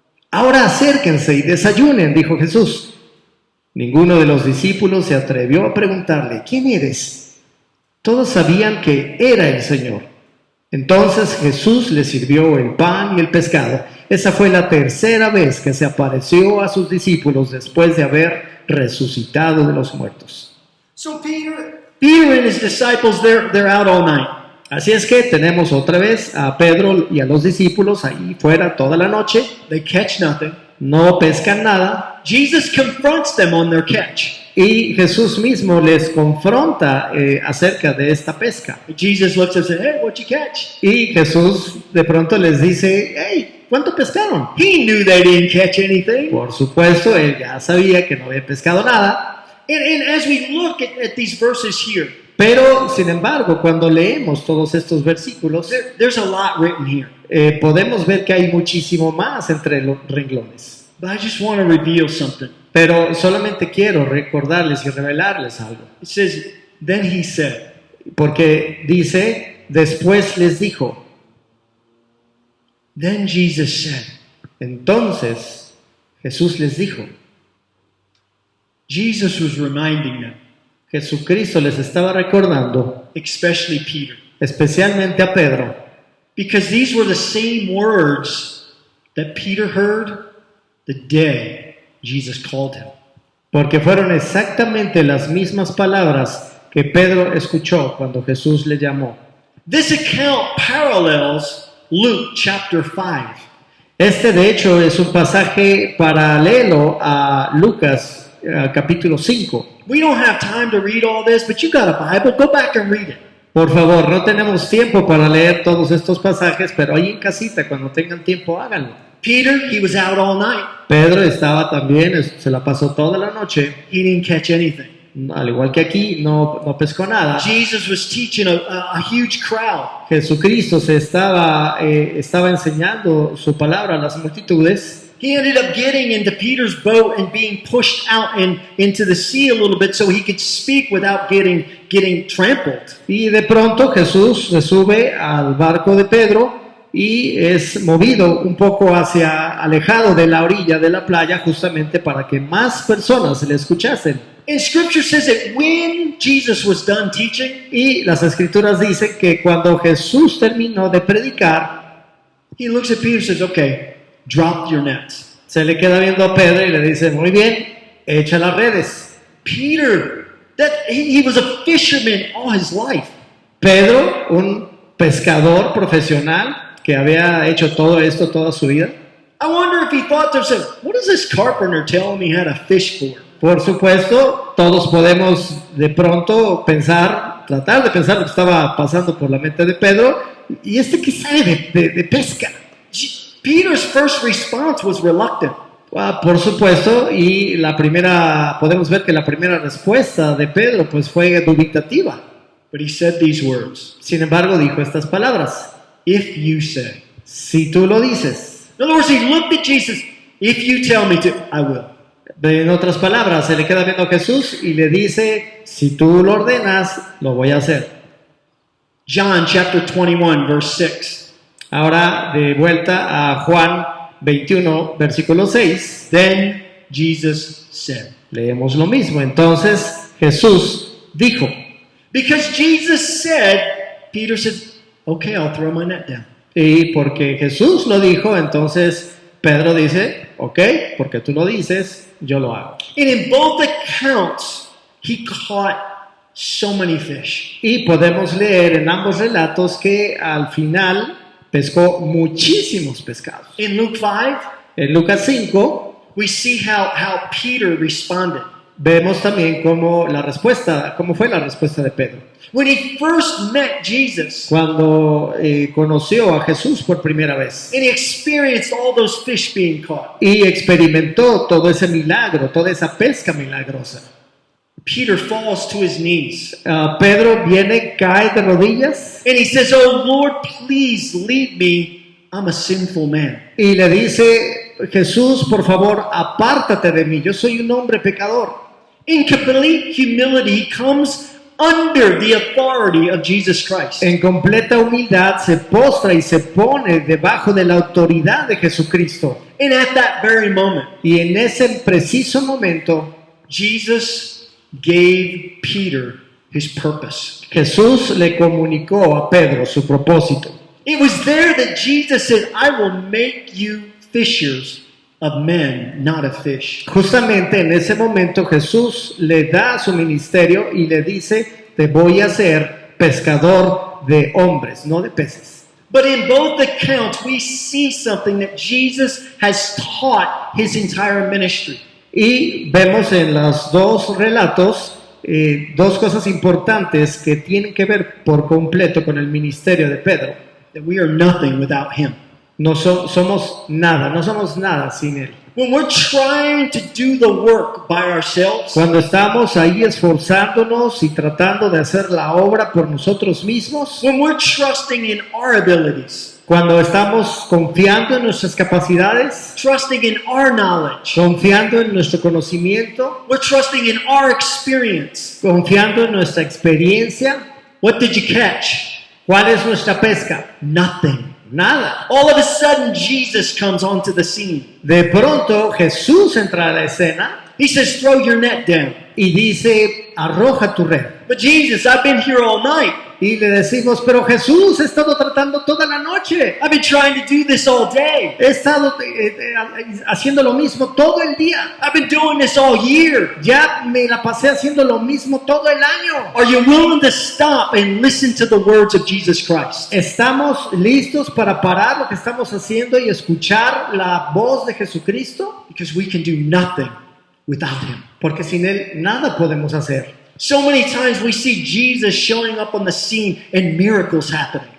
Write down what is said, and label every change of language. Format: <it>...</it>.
<es>Ahora acérquense y desayunen, dijo Jesús. Ninguno de los discípulos se atrevió a preguntarle, ¿quién eres? Todos sabían que era el Señor. Entonces Jesús les sirvió el pan y el pescado. Esa fue la tercera vez que se apareció a sus discípulos después de haber resucitado de los muertos.</es> <en>So Peter and his disciples, they're out all night.</en> <es>Así es que tenemos otra vez a Pedro y a los discípulos ahí fuera toda la noche.</es> <en>They catch nothing.</en> <es>No pescan nada.</es> <en>Jesus confronts them on their catch.</en> <es>Y Jesús mismo les confronta acerca de esta pesca.</es> <en>Jesus looks up and says, hey, what'd you catch?</en> <es>Y Jesús de pronto les dice, hey, ¿cuánto pescaron?</es> <en>He knew they didn't catch anything.</en> <es>Por supuesto, él ya sabía que no había pescado nada.</es> <en>And as we look at these verses here,</en> <es>Pero, sin embargo, cuando leemos todos estos versículos,</es> <en>there's a lot written here.</en> <es>podemos ver que hay muchísimo más entre los renglones.</es> <en>But I just want to reveal something.</en> <es>Pero solamente quiero recordarles y revelarles algo.</es> <en>It says, then he said,</en> <es>Porque dice, después les dijo.</es> <en>then Jesus said.</en> <es>Entonces, Jesús les dijo.</es> <en>Jesus was reminding them,</en> <es>Jesucristo les estaba recordando,</es> <en>especially Peter,</en> <es>especialmente a Pedro,</es> <en>because these were the same words that Peter heard the day Jesus called him.</en> <es>porque fueron exactamente las mismas palabras que Pedro escuchó cuando Jesús le llamó.</es> <en>This account parallels Luke chapter 5.</en> <es>Este, de hecho, es un pasaje paralelo a Lucas capítulo 5.</es> <en>We don't have time to read all this, but you got a Bible, go back and read it.</en> <es>Por favor, no tenemos tiempo para leer todos estos pasajes, pero ahí en casita, cuando tengan tiempo, háganlo.</es> <en>Peter, he was out all night.</en> <es>Pedro estaba también, se la pasó toda la noche,</es> <en>He didn't catch anything.</en> <es>al igual que aquí, no pescó nada.</es> <en>Jesus was teaching a huge crowd.</en> <es>Jesucristo estaba enseñando su palabra a las multitudes.</es> <en>He ended up getting into Peter's boat and being pushed out into the sea a little bit so he could speak without getting trampled.</en> <es>Y de pronto Jesús se sube al barco de Pedro y es movido un poco alejado de la orilla de la playa, justamente para que más personas le escuchasen.</es> <en>And Scripture says that when Jesus was done teaching,</en> <es>Y las escrituras dicen que cuando Jesús terminó de predicar,</es> <en>he looks at Peter and says, okay, drop your nets.</en> <es>se le queda viendo a Pedro y le dice, muy bien, echa las redes.</es> <en>Peter, he was a fisherman all his life.</en> <es>Pedro, un pescador profesional que había hecho todo esto toda su vida.</es> <en>I wonder if he thought to himself, what is this carpenter telling me how to fish for?</en> <es>Por supuesto, todos podemos de pronto tratar de pensar lo que estaba pasando por la mente de Pedro. ¿Y qué sabe de pesca?</es> <en>Peter's first response was reluctant.</en> <es>Por supuesto, y podemos ver que la primera respuesta de Pedro pues fue dubitativa.</es> <en>But he said these words,</en> <es>Sin embargo, dijo estas palabras:</es> <en>if you say.</en> <es>si tú lo dices.</es> <en>In other words, he looked at Jesus, if you tell me to, I will.</en> <es>En otras palabras, se le queda viendo a Jesús y le dice, si tú lo ordenas, lo voy a hacer.</es> <en>John chapter 21, verse 6.</en> <es>Ahora, de vuelta a Juan 21, versículo 6.</es> <en>Then Jesus said.</en> <es>Leemos lo mismo. Entonces Jesús dijo.</es> <en>Because Jesus said, Peter said, okay, I'll throw my net down.</en> <es>Y porque Jesús lo dijo, entonces Pedro dice, ok, porque tú lo dices, yo lo hago.</es> <en>And in both accounts, he caught so many fish.</en> <es>Y podemos leer en ambos relatos que al final pescó muchísimos pescados.</es> <en>In Luke 5,</en> <es>En Lucas 5</es> <en>we see how Peter responded.</en> <es>vemos también cómo fue la respuesta de Pedro.</es> <en>When he first met Jesus</en> <es>Cuando conoció a Jesús por primera vez</es> <en>and he experienced all those fish being caught,</en> <es>y experimentó todo ese milagro, toda esa pesca milagrosa.</es> <en>Peter falls to his knees</en> <es>Pedro cae de rodillas</es> <en>and he says, oh Lord, please lead me. I'm a sinful man.</en> <es>y le dice, Jesús, por favor, apártate de mí, yo soy un hombre pecador.</es> <en>In complete humility, he comes under the authority of Jesus Christ.</en> <es>En completa humildad se postra y se pone debajo de la autoridad de Jesucristo.</es> <en>And at that very moment,</en> <es>Y en ese preciso momento,</es> <en>Jesus gave Peter his purpose.</en> <es>Jesús le comunicó a Pedro su propósito.</es> <en>It was there that Jesus said, I will make you fishers of men, not of fish.</en> <es>Justamente en ese momento Jesús le da su ministerio y le dice, te voy a hacer pescador de hombres, no de peces.</es> <en>But in both accounts, we see something that Jesus has taught his entire ministry.</en> <es>Y vemos en los dos relatos dos cosas importantes que tienen que ver por completo con el ministerio de Pedro.</es> <en>That we are nothing without him.</en> <es>No somos nada sin él.</es> <en>When we're trying to do the work by ourselves,</en> <es>Cuando estamos ahí esforzándonos y tratando de hacer la obra por nosotros mismos,</es> <en>when we're trusting in our abilities,</en> <es>cuando estamos confiando en nuestras capacidades,</es> <en>trusting in our knowledge,</en> <es>confiando en nuestro conocimiento,</es> <en>we're trusting in our experience.</en> <es>confiando en nuestra experiencia,</es> <en>What did you catch?</en> <es>¿cuál es nuestra pesca?</es> <en>Nothing.</en> <es>Nada.</es> <en>All of a sudden, Jesus comes onto the scene.</en> <es>De pronto Jesús entra a la escena</es> <en>He says, throw your net down.</en> <es>y dice, arroja tu red.</es> <en>But Jesus, I've been here all night.</en> <es>Y le decimos, pero Jesús, he estado tratando toda la noche.</es> <en>I've been trying to do this all day.</en> <es>He estado haciendo lo mismo todo el día.</es> <en>I've been doing this all year.</en> <es>Ya me la pasé haciendo lo mismo todo el año.</es> <en>Are you willing to stop and listen to the words of Jesus Christ?</en> <es>¿Estamos listos para parar lo que estamos haciendo y escuchar la voz de Jesucristo?</es> <en>Because we can do nothing without him.</en> <es>Porque sin Él nada podemos hacer.</es> <en>So many times we see Jesus showing up on the scene and miracles happening.</en>